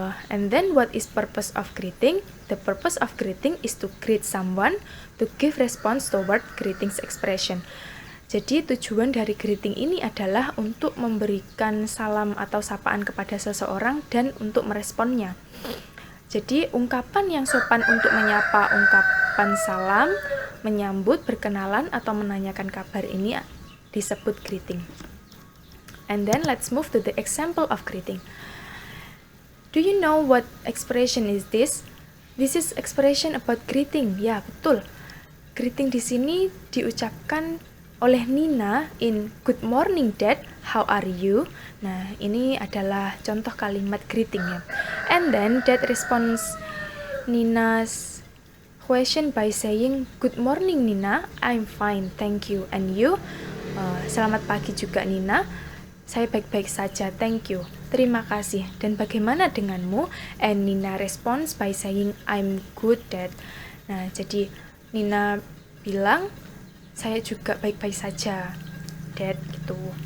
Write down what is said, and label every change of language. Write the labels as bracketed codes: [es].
[en] And then what is purpose of greeting? The purpose of greeting is to greet someone, to give response toward greetings expression. [id] Jadi tujuan dari greeting ini adalah untuk memberikan salam atau sapaan kepada seseorang dan untuk meresponnya. Jadi ungkapan yang sopan untuk menyapa, ungkapan salam, menyambut, berkenalan, atau menanyakan kabar ini disebut greeting. [en] And then let's move to the example of greeting. Do you know what expression is this? This is expression about greeting. [id] Ya, betul. Greeting di sini diucapkan oleh Nina in [en] Good morning Dad, how are you? [id] Nah, ini adalah contoh kalimat greeting ya. [en] And then Dad responds Nina's question by saying, Good morning Nina, I'm fine, thank you. And you? [id] Selamat pagi juga Nina, saya baik-baik saja, [en] thank you. [id] Terima kasih. Dan bagaimana denganmu? [en] And Nina responds by saying, I'm good Dad. [id] Nah, jadi Nina bilang, saya juga baik-baik saja, Dad, gitu.